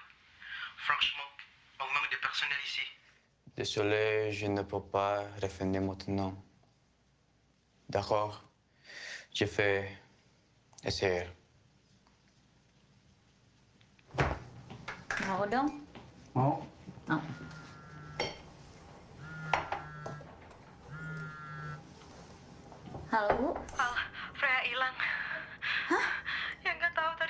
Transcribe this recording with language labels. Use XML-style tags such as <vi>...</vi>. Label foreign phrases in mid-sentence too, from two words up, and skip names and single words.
<fr>Franchement, on manque de personnel ici. Désolé, je ne peux pas revenir maintenant. D'accord. Je vais essayer.</fr> <id>Mau dong? Mau. Mau. Halo, Bu. Freya hilang. Hah? Ya nggak tahu tadi.</id>